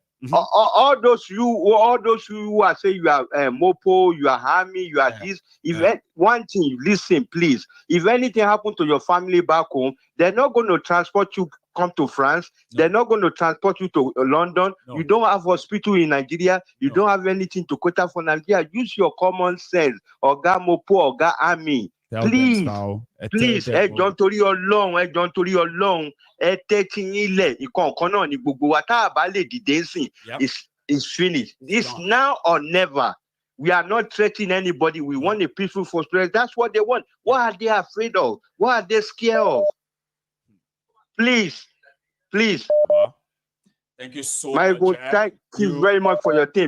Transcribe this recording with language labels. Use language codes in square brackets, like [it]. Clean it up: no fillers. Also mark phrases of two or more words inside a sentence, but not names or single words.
[en] All those who are saying you are Mopo, you are Army, you are this. One thing, listen, please. If anything happened to your family back home, they're not going to transport you. Come to France. No. They're not going to transport you to London. No. You don't have hospital in Nigeria. You don't have anything to cater for Nigeria. Use your common sense. Oga Mopo, Oga Army. [yo] Please, John Torí Ọlọ́run, tẹ́tí yín lẹ̀, ìkọ̀ọ̀kan náà ni gbogbo wa tá a bá lè dìde ńsìn, [en] is finished. This now or never. We are not threatening anybody. We want a peaceful prosperity. That's what they want. What are they afraid of? What are they scared of? Please. Thank you so much. Thank you very much for your team.